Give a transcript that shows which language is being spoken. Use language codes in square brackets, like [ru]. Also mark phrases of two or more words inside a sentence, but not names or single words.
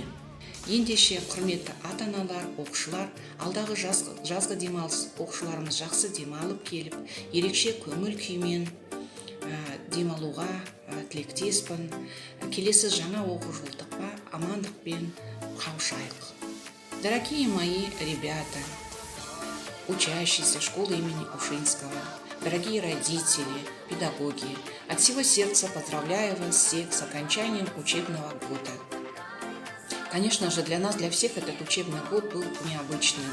[kk] Ендеше құрметті ата-аналар, оқушылар, алдағы жазғы демалыс оқушыларымыз жақсы демалып келіп, ерекше көңіл күймен демалуға тілектеспін. Келесі жаңа оқу жылдыққа амандықпен қауышайық. [ru] Дорогие мои ребята, учащиеся школы имени Ушинского, дорогие родители, педагоги, от всего сердца поздравляю вас всех с окончанием учебного года. Конечно же, для нас, для всех этот учебный год был необычным.